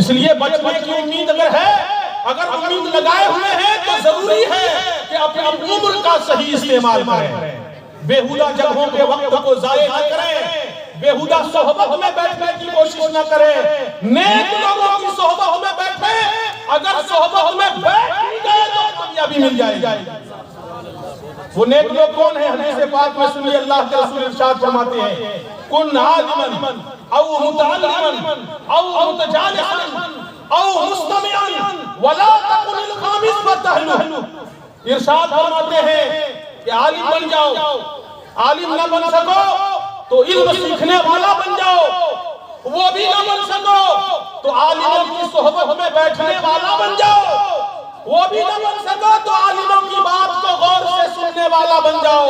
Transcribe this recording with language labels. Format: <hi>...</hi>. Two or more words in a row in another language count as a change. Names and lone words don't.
<hi>इसलिए बचने की उम्मीद अगर है, अगर उम्मीद लगाए हुए हैं तो जरूरी है कि अपनी उम्र का सही इस्तेमाल करें, बेहुदा जगहों पे वक्त को जाया न करें, बेहुदा सोहबत में बैठने की कोशिश न करें, नेक लोगों की सोहबत में बैठे। अगर सोहबत में बैठ गए तो कामयाबी मिल जाएगी। वो नेक लोग कौन है? हदीस पाक में सुनिए, अल्लाह के रसूल इरशाद फरमाते हैं,</hi> <ar>كن عالماً أو متعلماً أو متجالساً أو مستمعاً ولا تكن الخامس فتهلك.</ar> <hi>इरशाद फरमाते हैं कि आलिम बन जाओ, आलिम न बन सको तो इल्म सीखने वाला बन जाओ, वो भी न बन सको तो आलिमों की सोहबत में बैठने वाला बन जाओ, वो भी न बन सको तो आलिमों की बात को गौर से सुनने वाला बन जाओ।</hi>